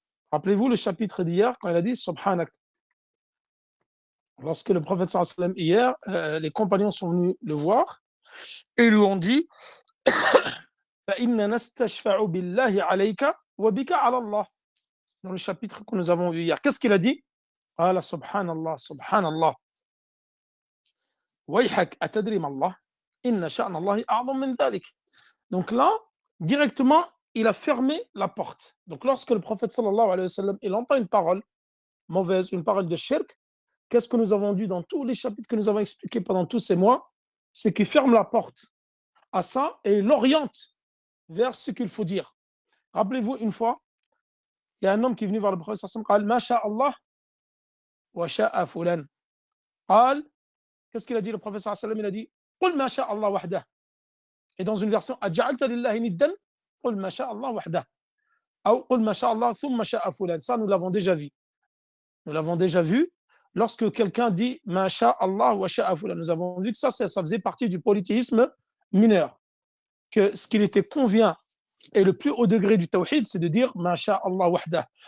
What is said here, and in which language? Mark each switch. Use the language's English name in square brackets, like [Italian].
[French] Rappelez-vous le chapitre d'hier, quand il a dit Subhanak. Lorsque le prophète sallallahu alayhi wa sallam, hier, les compagnons sont venus le voir et lui ont dit [Arabic] فَإِنَّا نَسْتَشْفَعُ بِاللَّهِ عَلَيْكَ وَبِكَ عَلَى اللَّهِ. [French] Dans le chapitre que nous avons vu hier. Qu'est-ce qu'il a dit? [Arabic] قال سبحان الله سبحان الله ويحك أتدري ما الله إن شأن الله أعظم من ذلك. [French] Donc là, directement, il a fermé la porte. Donc lorsque le prophète sallallahu alayhi wa sallam, il entend une parole mauvaise, une parole de shirk, qu'est-ce que nous avons dit dans tous les chapitres que nous avons expliqués pendant tous ces mois? C'est qu'il ferme la porte à ça et il l'oriente vers ce qu'il faut dire. Rappelez-vous, une fois, il y a un homme qui est venu vers le prophète sallallahu alayhi wa sallam, [Arabic] قال ما شاء الله وشاء فلان. [French] قال, qu'est-ce qu'il a dit le prophète sallallahu alayhi wa sallam? Il a dit [Arabic] قل ما شاء الله وحده. [French] Et dans une version [Arabic] أجعلت لله ندا قل ما شاء الله وحده أو قل ما شاء الله ثم شاء فلان. [French] Ça, nous l'avons déjà vu. Nous l'avons déjà vu lorsque quelqu'un dit [Arabic] ما شاء الله وشاء فلان. [French] Nous avons vu que ça faisait partie du polythéisme mineur. Que ce qu'il était convient et le plus haut degré du tawhid, c'est de dire [Arabic] ما شاء الله وحده.